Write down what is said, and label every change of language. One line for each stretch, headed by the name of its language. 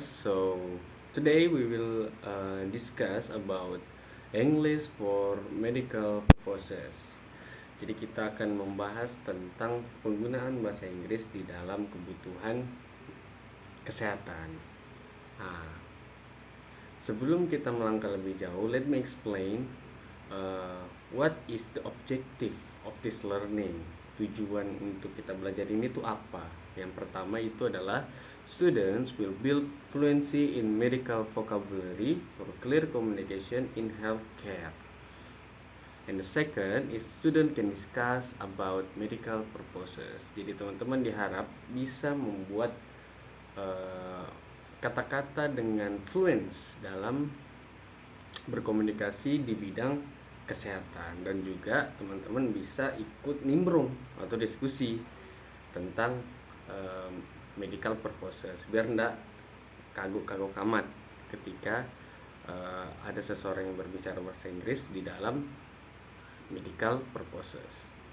English: So today we will discuss about English for medical purposes.
Indonesian: Jadi kita akan membahas tentang penggunaan bahasa Inggris di dalam kebutuhan kesehatan. Nah, sebelum kita melangkah lebih jauh,
English: let me explain what is the objective of this learning.
Indonesian: Tujuan untuk kita belajar ini tuh apa? Yang pertama itu adalah
English: students will build fluency in medical vocabulary for clear communication in healthcare. And the second is student can discuss about medical purposes.
Indonesian: Jadi teman-teman diharap bisa membuat eh, kata-kata dengan fluence dalam berkomunikasi di bidang kesehatan, dan juga teman-teman bisa ikut nimbrung atau diskusi tentang medical purposes biar enggak kagok-kagok amat ketika ada seseorang yang berbicara bahasa Inggris di dalam medical purposes.